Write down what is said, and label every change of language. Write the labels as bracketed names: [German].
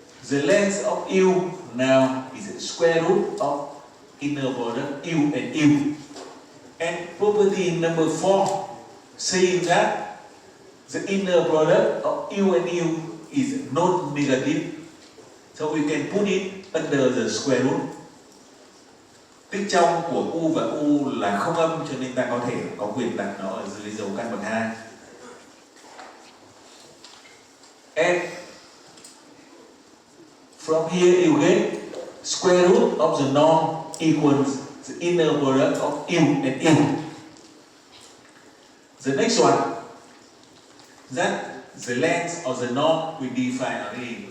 [English] The length of U now is the square root of inner product U and U. And property number 4 saying that the inner product of U and U is not negative. So we can put it under the square root. [Vietnamese] Tích trong của U và U là không âm, cho nên ta có thể có quyền đặt nó ở dưới dấu căn bậc 2. [English] And from here you get square root of the norm equals the inner product of U and U. The next one, that the length of the norm we define already.